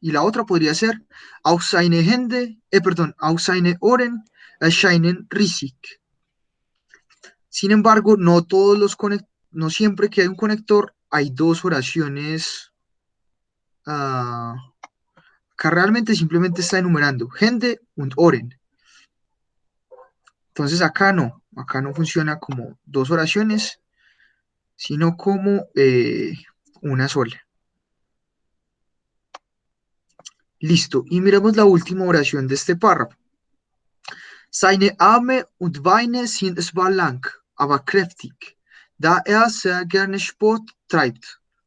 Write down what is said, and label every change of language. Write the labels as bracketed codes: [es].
[es] Y la otra podría ser [de] auf seine Hände, perdón, auf seine Ohren erscheinen riesig. [es] Sin embargo, no todos los no siempre que hay un conector hay dos oraciones. Acá realmente simplemente está enumerando Hände und Ohren. Entonces acá no funciona como dos oraciones, sino como una sola. Listo, y miremos la última oración de este párrafo. [de] Seine Arme und Beine sind zwar lang, aber kräftig, da sehr gerne Sport treibt.